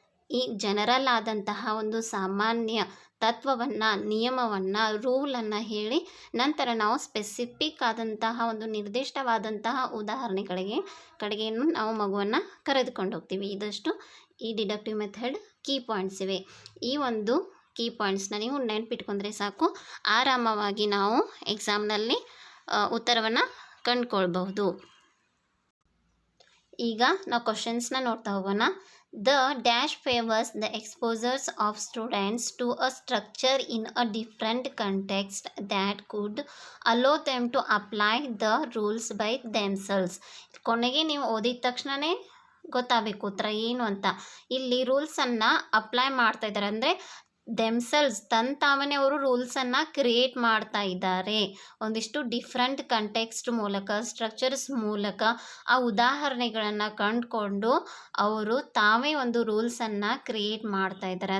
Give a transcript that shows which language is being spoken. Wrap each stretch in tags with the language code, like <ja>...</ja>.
<kn>ಈ ಜನರಲ್ ಆದಂತಹ ಒಂದು ಸಾಮಾನ್ಯ ತತ್ವವನ್ನು, ನಿಯಮವನ್ನು, ರೂಲನ್ನು ಹೇಳಿ ನಂತರ ನಾವು ಸ್ಪೆಸಿಫಿಕ್ ಆದಂತಹ ಒಂದು ನಿರ್ದಿಷ್ಟವಾದಂತಹ ಕಡೆಗೇನು ನಾವು ಮಗುವನ್ನು ಕರೆದುಕೊಂಡು ಹೋಗ್ತೀವಿ. ಇದಷ್ಟು ಈ ಡಿಡಕ್ಟಿವ್ ಮೆಥಡ್ ಕೀ ಪಾಯಿಂಟ್ಸ್ ಇವೆ. ಈ ಒಂದು ಕೀ ಪಾಯಿಂಟ್ಸ್ನ ನೀವು ನೆನಪಿಟ್ಕೊಂಡ್ರೆ ಸಾಕು, ಆರಾಮವಾಗಿ ನಾವು ಎಕ್ಸಾಮ್ನಲ್ಲಿ ಉತ್ತರವನ್ನು ಕಂಡುಕೊಳ್ಬಹುದು. ಈಗ ನಾವು ಕ್ವಶನ್ಸ್ನ ನೋಡ್ತಾ ಹೋಗೋಣ.</kn> <en>The dash favors the exposures of students to a structure in a different context that could allow them to apply the rules by themselves.</en> <kn>ಕೊನೆಗೆ ನೀವು ಓದಿದ ತಕ್ಷಣವೇ ಗೊತ್ತಾಗಬೇಕು ಉತ್ತರ ಏನು ಅಂತ. ಇಲ್ಲಿ ರೂಲ್ಸನ್ನು ಅಪ್ಲೈ ಮಾಡ್ತಾ ಇದ್ದಾರೆ ಅಂದರೆ ದೆಮ್ಸೆಲ್ಸ್ ತಾವೇ ಅವರು ರೂಲ್ಸನ್ನು ಕ್ರಿಯೇಟ್ ಮಾಡ್ತಾ ಇದ್ದಾರೆ. ಒಂದಿಷ್ಟು ಡಿಫ್ರೆಂಟ್ ಕಂಟೆಕ್ಸ್ಟ್ ಮೂಲಕ, ಸ್ಟ್ರಕ್ಚರ್ಸ್ ಮೂಲಕ ಆ ಉದಾಹರಣೆಗಳನ್ನು ಕಂಡುಕೊಂಡು ಅವರು ತಾವೇ ಒಂದು ರೂಲ್ಸನ್ನು ಕ್ರಿಯೇಟ್ ಮಾಡ್ತಾ ಇದ್ದಾರೆ.</kn>